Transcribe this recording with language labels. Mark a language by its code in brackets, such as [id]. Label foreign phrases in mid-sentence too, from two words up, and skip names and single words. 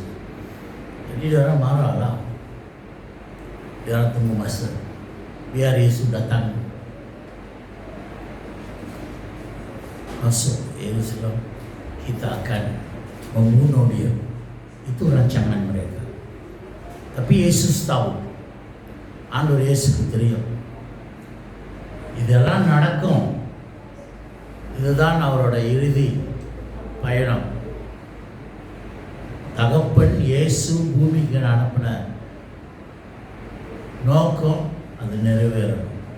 [ms] Jadi dia orang marah lah. Dia orang tunggu masa biar Yesus datang masuk Yerusalem, kita akan membunuh dia. Itu rancangan mereka. Tapi Yesus tahu. [ta] ஆண்டவர் இயேசுக்கு தெரியும் இதெல்லாம் நடக்கும். இதுதான் அவரோட இறுதி பயணம். தகப்பன் இயேசு பூமிக்கு அனுப்பின நோக்கம் அது நிறைவேறணும்.